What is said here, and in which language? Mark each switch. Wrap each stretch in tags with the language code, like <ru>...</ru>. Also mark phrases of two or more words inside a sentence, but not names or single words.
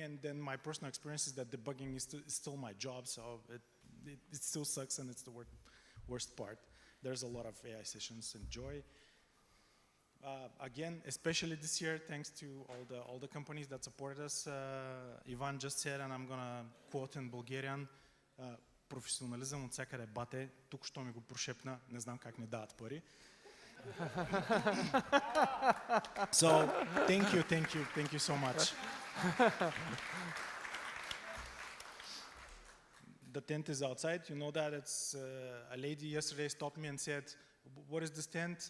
<en>And then my personal experience is that debugging is still my job, so it still sucks, and it's the worst part. There's a lot of AI sessions. Enjoy. Again, especially this year, thanks to all the companies that supported us. Ivan just said, and I'm gonna quote in Bulgarian,</en> <bg>професионализъм от всякъде бате, тук що ми го прошепна, не знам как не дават пари.</bg> <en>So, thank you so much. the tent is outside. You know that. It's a lady yesterday stopped me and said, "What is this tent?</en>